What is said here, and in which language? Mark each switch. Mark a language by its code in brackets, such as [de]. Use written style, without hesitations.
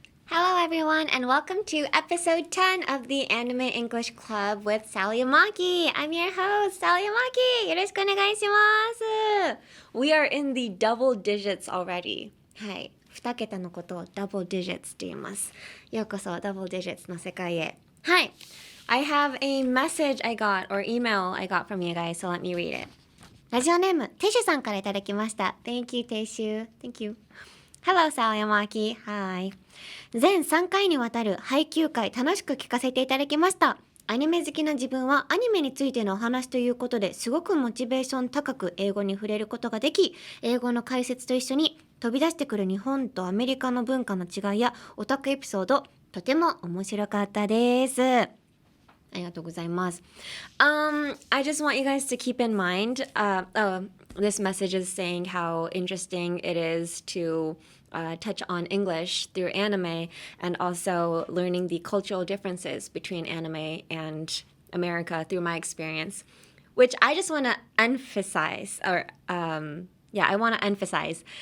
[en] Hello everyone and welcome to episode 10 of the Anime English Club with Sally Amaki. I'm your host, Sally Amaki. [ja] よろしくお願いします。 [en] We are in the double digits already. [ja] はい。 2桁のことを [en] double digits [ja] って言います。ようこそ double digits の世界へ。はい。 [en] I have a message I got or email I got from you guys, so let me read it. [ja] ラジオネーム、テイシュさんからいただきました。 [en] Thank you, テイシュ。 Thank you. Hello, Sally Amaki. Hi. [ja] 全3回にわたる配給会楽しく聞かせていただきました。アニメ好きな自分はアニメについてのお話ということですごくモチベーション高く英語に触れることができ、英語の解説と一緒に飛び出してくる日本とアメリカの文化の違いやオタクエピソード、とても面白かったです。ありがとうございます。 [en] I just want you guys to keep in mind, this message is saying how interesting it is to touch on English through anime and also learning the cultural differences between anime and America through my experience, which I just want to emphasize, or I want to emphasize.